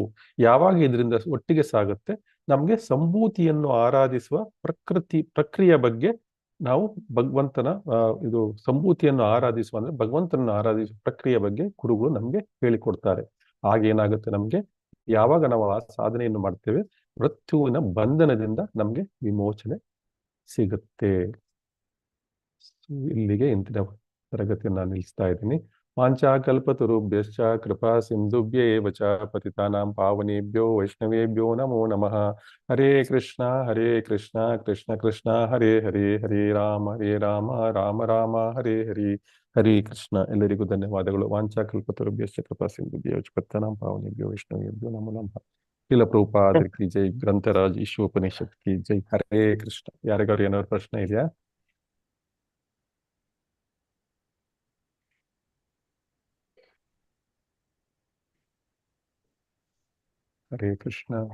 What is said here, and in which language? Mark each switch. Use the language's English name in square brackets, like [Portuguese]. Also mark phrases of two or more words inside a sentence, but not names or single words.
[Kannada] ಯಾವಾಗ ಇದರಿಂದ ಒಟ್ಟಿಗೆ ಸಾಗುತ್ತೆ, ನಮ್ಗೆ ಸಂಭೂತಿಯನ್ನು ಆರಾಧಿಸುವ ಪ್ರಕ್ರಿಯೆ ಬಗ್ಗೆ ನಾವು ಭಗವಂತನ ಇದು ಸಂಭೂತಿಯನ್ನು ಆರಾಧಿಸುವ ಅಂದ್ರೆ ಭಗವಂತನನ್ನು ಆರಾಧಿಸುವ ಪ್ರಕ್ರಿಯೆ ಬಗ್ಗೆ ಗುರುಗಳು ನಮ್ಗೆ ಹೇಳಿಕೊಡ್ತಾರೆ. ಆಗೇನಾಗುತ್ತೆ, ನಮ್ಗೆ ಯಾವಾಗ ನಾವು ಆ ಸಾಧನೆಯನ್ನು ಮಾಡ್ತೇವೆ, ಮೃತ್ಯುವಿನ ಬಂಧನದಿಂದ ನಮ್ಗೆ ವಿಮೋಚನೆ ಸಿಗುತ್ತೆ. ಇಲ್ಲಿಗೆ ಇಂದಿನ ತರಗತಿಯನ್ನು ನಾನು ನಿಲ್ಲಿಸ್ತಾ ಇದ್ದೀನಿ. [Sanskrit] ವಾಂಛಾಕಲ್ಪತರುಭ್ಯಶ್ಚ ಕೃಪಾ ಸಿಂಧುಭ್ಯೇವ ಚ ಪತಿತಾನಾಂ ಪಾವನೇಭ್ಯೋ ವೈಷ್ಣವೇಭ್ಯೋ ನಮೋ ನಮಃ. ಹರೇ ಕೃಷ್ಣ ಕೃಷ್ಣ ಕೃಷ್ಣ ಹರೇ ಹರೇ, ಹರೇ ರಾಮ ರಾಮ ರಾಮ ಹರೇ ಹರೇ, ಹರೇ ಕೃಷ್ಣ. [Kannada] ಎಲ್ಲರಿಗೂ ಧನ್ಯವಾದಗಳು. [Sanskrit] ವಾಂಛಾಕಲ್ಪತರುಭ್ಯಶ್ಚ ಕೃಪಾ ಸಿಂಧುಭ್ಯೇವ ಚ ಪತಿತಾನಾಂ ಪಾವನೇಭ್ಯೋ ವೈಷ್ಣವೇಭ್ಯೋ ನಮೋ ನಮಃ. [Hindi] श्रील प्रभुपाद की जय, ग्रंथराज ईशोपनिषद् की जय. [Kannada] ಹರೇ ಕೃಷ್ಣ. ಯಾರಿಗಾದ್ರು ಏನಾದ್ರು ಪ್ರಶ್ನೆ ಇದೆಯಾ? ಹರೇ ಕೃಷ್ಣ.